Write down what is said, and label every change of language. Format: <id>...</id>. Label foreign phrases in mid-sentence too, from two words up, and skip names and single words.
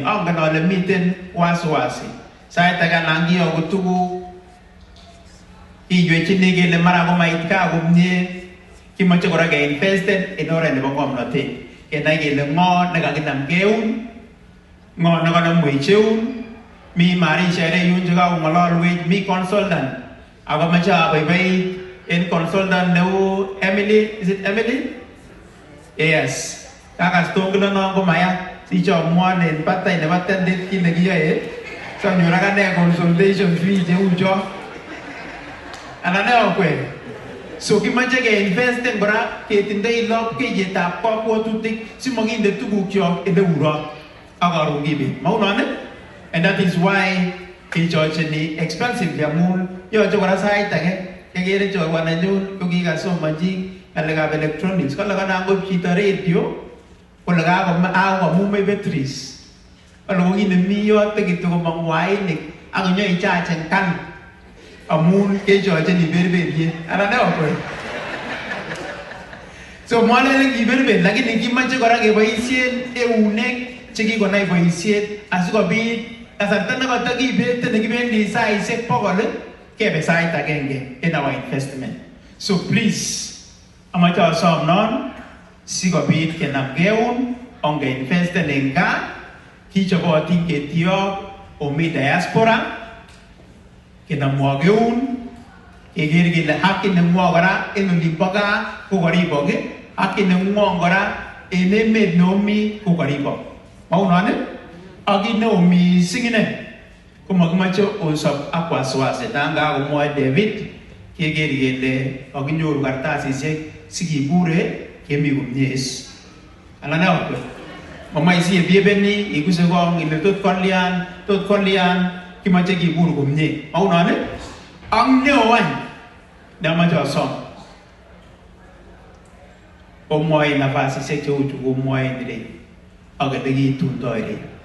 <kln>Angen ale miten wasiwasi sait age nan kiyoku tuguk iywechini kele mara komait kaa komie. Kimoche kora keinvesten en oret nebo ng'omnotet kenai kele ng'o nekakinam keun, ng'o nekanamwech eun. Mi marishek yun chekakong'ololwech, mi consultant akomoche abaibait en consultant neu Emily.</kln> <en>Is it Emily? Yes.</en> <kln>Kakas tonglono komaya sichomwon en batai nebo tendit kit nekiyoe sonyor akane consultation fee cheu cho anan ne okwek. So kimoche keinvesten kora ketindoi lopkeyetab kabwatutik simokinde tugukyok ele urot ak karon kibet maunon.</kln> <en>And that is why</en> <kln>kechocheni expensively amun yoche kora sait age kekere chorwa nenyun ko kikasomonchi ng'alekab electronics kole kanam chito radio kole kakomumei batteries kole ko kit nemi yote kityo komong wainik ak konyoichachen kan amun kechocheni berberiet anan ne okwek. So mwalele kiberberi lakini kimoche kora keboisien eunek chekikonai boisiet asikobit kasarta nekotokibete nekibendi saisiek 100 kebe sait agenge</kln> <en>in our investment.</en> <kln>So please amache asom non sikobit kenam keun ongeinvesten en gaa kichobotin ketiok omi diaspora kenamwo keun keker kele haki neng'wo kora en olimbo gaa ko karibok, haki neng'wo kora en emet neomi ko karibok maunon. Ak kit neo missing ine ko makimoche osob ak wasiwasi. Tanga komwoe David keker kele kakinyoru kartasisiek sikibure kemi komie is anan ne okwek. Momoe siyebiebeni ikuse kong ile tot kolyan kimoche kibur komie maunon. Ang neo any neamoche asom omwoe nafasisiek cheu chu komwoe nire ak ele kitundoi ire.</kln>